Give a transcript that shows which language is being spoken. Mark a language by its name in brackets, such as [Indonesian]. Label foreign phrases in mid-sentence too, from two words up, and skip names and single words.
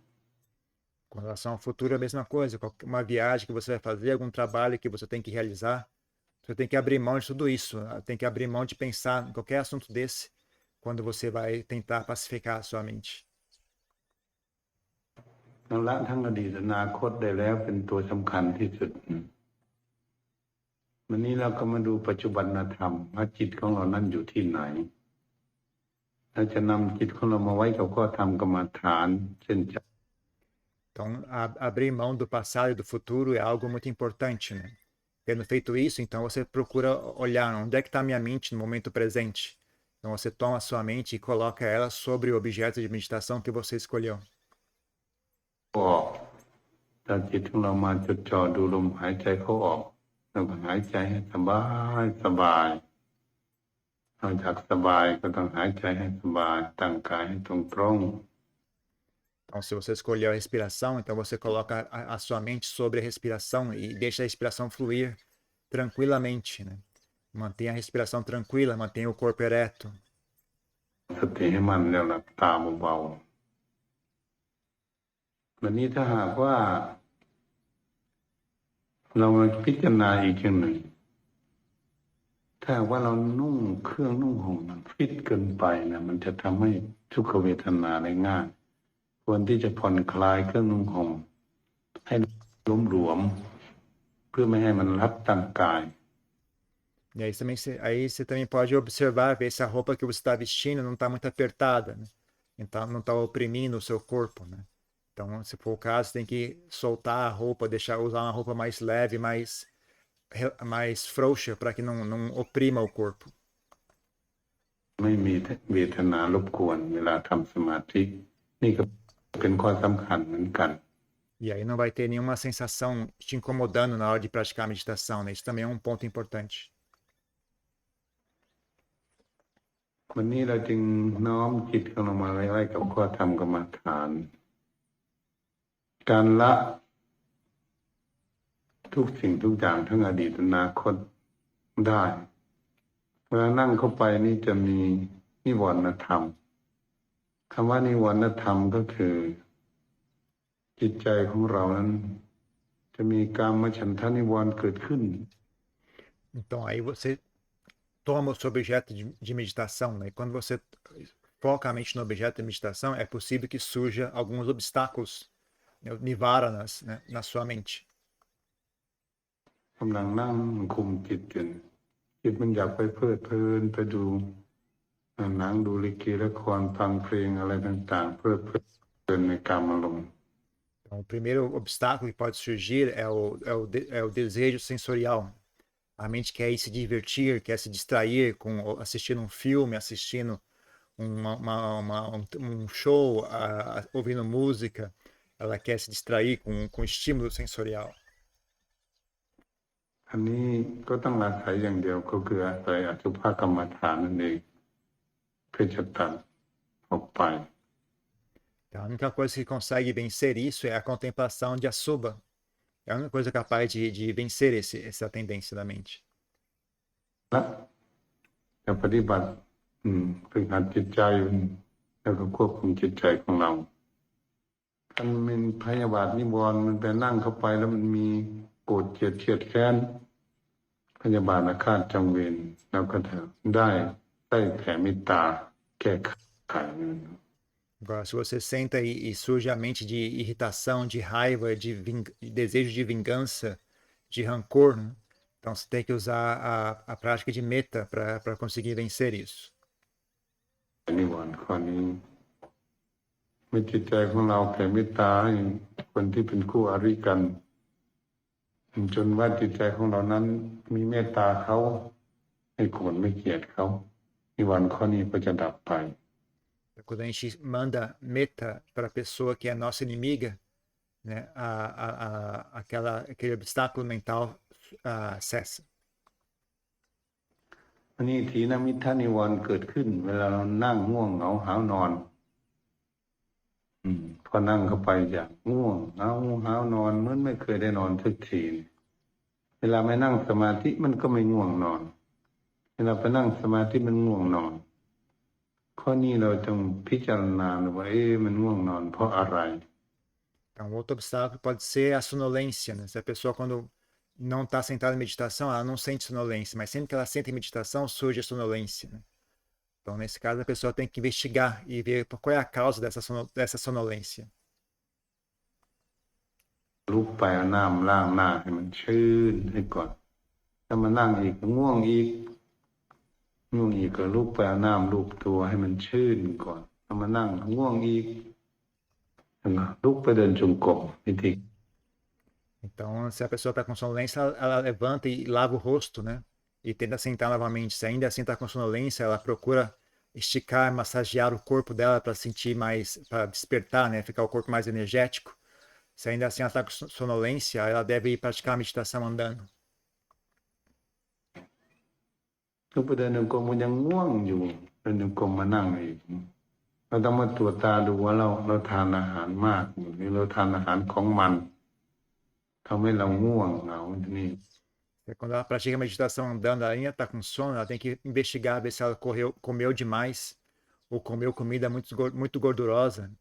[Portuguese] Com relação ao futuro é a mesma coisa. Uma viagem que você vai fazer, algum trabalho que você tem que realizar, você tem que abrir mão de tudo isso. Tem que abrir mão de pensar em qualquer assunto desse quando você vai tentar pacificar a sua mente. [Thai] ทั้งละทั้งอดีตอนาคตได้แล้วเป็นตัวสำคัญที่สุดวันนี้เราก็มาดูปัจจุบันธรรมว่าจิตของเรานั้นอยู่ที่ไหนเราจะนำจิตของเรามาไว้กับข้อธรรมกรรมฐานเช่น [Portuguese] Então, abrir mão do passado e do futuro é algo muito importante, né? Tendo feito isso, então você procura olhar onde é que está a minha mente no momento presente. Então você toma a sua mente e coloca ela sobre o objeto de meditação que você escolheu. [Thai] ออกถ้าจิตของเรามาจดจ่อดูลมหายใจเข้าออกเราก็หายใจให้สบายสบายนอกจากสบายก็ต้องหายใจให้สบายตั้งกายให้ตรงๆ [Portuguese] Então, quando você está meditando, você procura olhar onde é que está a minha mente no momento presente. Então você toma a sua mente e coloca ela sobre o objeto de meditação que você escolheu. [Thai] หายใจให้สบายสบายๆ Então, หายใจให้สบายตั้งกายให้ตรงๆ [Portuguese] Então, Então, se você escolheu a respiração, então você coloca a sua mente sobre a respiração e deixa a respiração fluir tranquilamente, né? Mantenha a respiração tranquila, mantenha o corpo ereto. [Thai] สติให้มันแล้วหลับตาเบาๆวันนี้ถ้าหากว่าเรามาพิจารณาอีกอย่างหนึ่งถ้าหากว่าเรานุ่งเครื่องนุ่งห่มมันฟิตเกินไปนะมันจะทำให้ทุกขเวทนาได้ง่ายควรที่จะผ่อนคลายเครื่องนุ่งห่มให้หลวมๆเพื่อไม่ให้มันรัดตั้งกาย [Portuguese] E aí você também pode observar, ver se a roupa que você está vestindo não está muito apertada, né? Então não está oprimindo o seu corpo, né? Então, se for o caso, tem que soltar a roupa, usar uma roupa mais leve, mais frouxa, para que não oprima o corpo. [Thai] ไม่มีเวทนารบกวนเวลาทำสมาธินี่ก็เป็นข้อสำคัญเหมือนกัน [Portuguese] E aí não vai ter nenhuma sensação te incomodando na hora de praticar a meditação, né? Isso também é um ponto importante. [Thai] วันนี้เราจึงน้อมจิตของเรามาไว้กับข้อธรรมกรรมฐาน การละทุกสิ่งทุกอย่างทั้งอดีตอนาคตได้เวลานั่งเข้าไปนี่จะมีนิวรณธรรมคำว่านิวรณธรรมก็คือจิตใจของเรานั้นจะมีกามฉันทะนิวรณ์เกิดขึ้น [Portuguese] Então, aí você toma o seu objeto de meditação, né? E quando você foca a mente no objeto de meditação, é possível que surja alguns obstáculos, né, nivaranas, né, na sua mente. [Thai] กำลังนั่งคุมจิตกันจิตมันอยากไปเพลิดเพลินไปดูหนังดูลิเกละครฟังเพลงอะไรต่างๆเพลิดเพลินในกามารมณ์ [Portuguese] Então, o primeiro obstáculo que pode surgir é o desejo sensorial. A mente quer ir se divertir, quer se distrair assistindo um filme, assistindo um show, ouvindo música. Ela quer se distrair com estímulo sensorial. [Thai] อันนี้ก็ต้องอาศัยอย่างเดียวก็คืออาศัยอสุภกรรมฐานนั่นเองเพื่อจะตัดออกไป [Portuguese] Então, a única coisa que consegue vencer isso é a contemplação de Asubha. É a única coisa capaz de vencer essa tendência da mente. [Thai] จะปฏิบัติฝึกหัดจิตใจแล้วก็ควบคุมจิตใจของเราถ้ามันเป็นพยาบาทนิวรณ์มันไปนั่งเข้าไปแล้วมันมีโกรธเกลียดเคียดแค้นพยาบาทอาฆาตจองเวรเราก็ได้แผ่เมตตาแก้ไข [Portuguese] Agora, se você senta e surge a mente de irritação, de raiva, de desejo de vingança, de rancor, né? Então você tem que usar a prática de metta para conseguir vencer isso. [Thai] นิวรณ์ข้อนี้เมื่อจิตใจของเราแผ่เมตตาให้คนที่เป็นคู่อริกันจนว่าจิตใจของเรานั้นมีเมตตาเขาไม่โกรธไม่เกลียดเขานิวรณ์ข้อนี้ก็จะดับไป [Portuguese] Quando a gente manda metta para a pessoa que é nossa inimiga, né, aquele obstáculo mental cessa. [Thai] อันนี้ทีนมิทธานิวรณ์เกิดขึ้นเวลาเรานั่งง่วงเหงาหาวนอนพอนั่งเข้าไปอย่างง่วงเหงาหาวนอนเหมือนไม่เคยได้นอนสักทีเวลาไม่นั่งสมาธิมันก็ไม่ง่วงนอนเวลาไปนั่งสมาธิมันง่วงนอนข้อนี้เราต้องพิจารณาว่ามันง่วงนอนเพราะอะไร [Portuguese] Então, outro obstáculo pode ser a sonolência, né? Se a pessoa, quando não está sentada em meditação, ela não sente sonolência, mas sempre que ela senta em meditação, surge a sonolência, né? Então, nesse caso, a pessoa tem que investigar e ver qual é a causa dessa sonolência. [Thai] ลุกไปเอาน้ำล้างหน้าให้มันชื้นให้ก่อนถ้ามานั่งอีกง่วงอีกก็ลุกไปเอาน้ำลูบตัวให้มันชื้นก่อนถ้ามานั่งง่วงอีกลุกไปเดินจงกรมวิธี [Portuguese] Então, se a pessoa está com sonolência, ela levanta e lava o rosto, né? E tenta sentar novamente. Se ainda assim está com sonolência, ela procura esticar, massagear o corpo dela para sentir mais, para despertar, né? Ficar o corpo mais energético. Se ainda assim ela está com sonolência, ela deve ir praticar a meditação andando. [Thai] ลุกไปเดินจงกรมมันยังง่วงอยู่เดินจงกรมมานั่งอีกเราต้องมาตรวจตาดูว่าเราทานอาหารมากหรือเราทานอาหารของมันทำให้เราง่วงเหงานี่ [Portuguese] Quando ela pratica a meditação andando, ela ainda está com sono, ela tem que investigar, ver se ela comeu demais ou comeu comida muito gordurosa.